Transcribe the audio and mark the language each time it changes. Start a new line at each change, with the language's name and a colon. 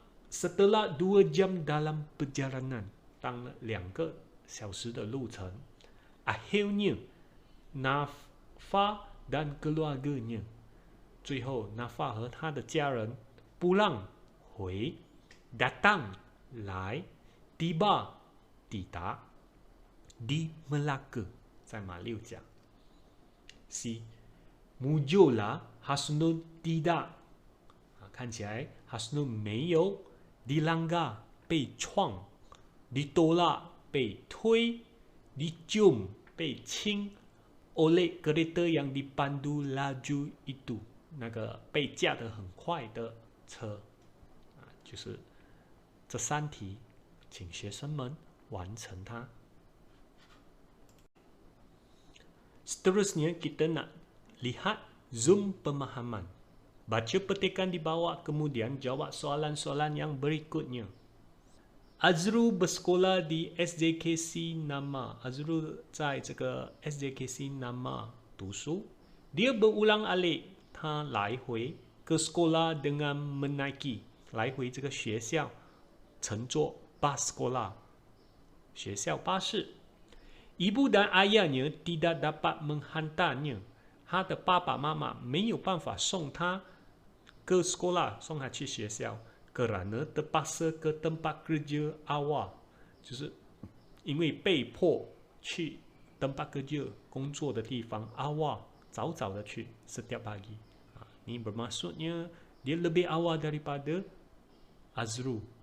Malay: Setelah 2 jam dalam perjalanan
Chinese: 当了2个小时的路程
Malay: akhirnya Nafa dan keluarganya
Chinese: 最后 Nafa 和他的家人
Malay: pulang
Chinese: 回
Malay: datang
Chinese: 来
Malay: tiba
Chinese: 抵达
Malay: di Melaka
Chinese: 在马六甲
Malay: C. Muncullah Hasnun tidak
Chinese: 看起来 Hasnun 没有
Malay: dilanggar
Chinese: 被撞
Malay: ditolak
Chinese: 被推
Malay: dicium
Chinese: 被亲
Malay: oleh kereta yang dipandu laju itu
Chinese: 那个被驾得很快的车就是这3题请学生们完成它。
Malay: Seterusnya kita nak lihat zoom pemahaman. Baca petikan di bawah kemudian jawab soalan-soalan yang berikutnya. Azrul bersekolah di SJKC Nama.
Chinese: Azrul 在这个 SJKC Nama 读书。
Malay: Dia berulang-alik
Chinese: 他来回
Malay: ke sekolah dengan menaiki
Chinese: 来回这个学校乘坐
Malay: bus sekolah
Chinese: 学校巴士。
Malay: Ibu dan ayahnya tidak dapat menghantarnya.
Chinese: 他的爸爸妈妈没有办法送他
Malay: ke sekolah
Chinese: 送他去学校。
Malay: kerana terpaksa ke tempat kerja awal
Chinese: 就是因为被迫去
Malay: tempat kerja
Chinese: 工作的地方
Malay: awal
Chinese: 早早的去
Malay: setiap pagi ini bermaksudnya Dia lebih awal daripada Azrul.